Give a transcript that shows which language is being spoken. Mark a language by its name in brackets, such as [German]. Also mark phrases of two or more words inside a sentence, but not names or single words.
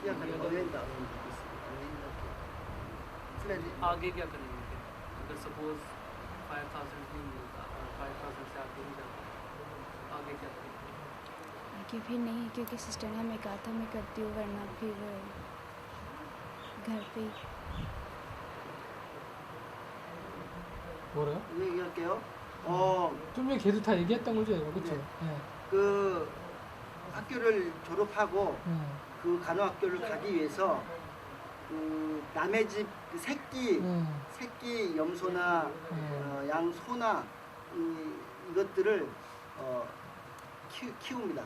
[Hindi] आगे क्या करेंगे फिर अगर सपोज 5,000 नहीं मिलता और 5,000 से आगे नहीं जाता, आगे क्या करेंगे? आगे फिर नहीं, क्योंकि सिस्टर ने हमें कहा था मैं करती हूँ, वरना फिर घर पे [Korean] 뭐래요? 얘기할게요. 좀 전에 걔도 다 얘기했던 거죠, 그렇죠? 네. 그 학교를 졸업하고 그 간호학교를 가기 위해서 그 남의 집 그 새끼 염소나 양소나 이것들을 키웁니다.